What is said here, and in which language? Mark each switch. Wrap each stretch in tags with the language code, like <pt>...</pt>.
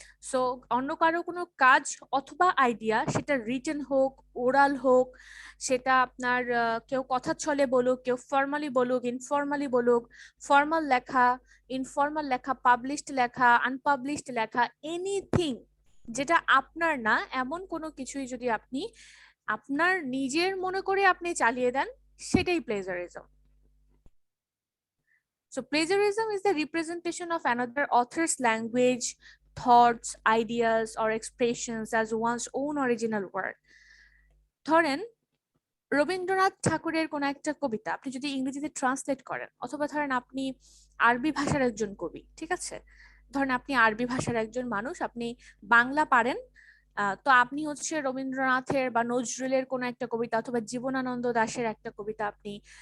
<bn>So অন্য কারো কোনো কাজ অথবা আইডিয়া, সেটা রিটেন হোক, ওরাল হোক, সেটা আপনার কেউ কথা ছলে বলুক, কেউ ফর্মালি বলুক, ইনফর্মালি বলুক, ফর্মাল লেখা, ইনফর্মাল লেখা, পাবলিশড লেখা, আনপাবলিশড লেখা, এনিথিং যেটা আপনার না, এমন কোনো কিছুই যদি আপনি আপনার নিজের মনে করে আপনি চালিয়ে দেন, সেটাই plagiarism.</bn> <en>So plagiarism is the representation of another author's language, thoughts, ideas, or expressions as one's own original work.</en> <bn>ধরেন রবীন্দ্রনাথ ঠাকুরের কোন একটা কবিতা আপনি যদি ইংরেজিতে ট্রান্সলেট করেন, অথবা ধরেন আপনি আরবি ভাষার একজন কবি, ঠিক আছে, ধরেন আপনি আরবি ভাষার একজন মানুষ, আপনি বাংলা পারেন, তো আপনি হচ্ছে রবীন্দ্রনাথের বা নজরুলের কোন একটা কবিতা অথবা জীবনানন্দ দাশের একটা কবিতা আপনি</bn>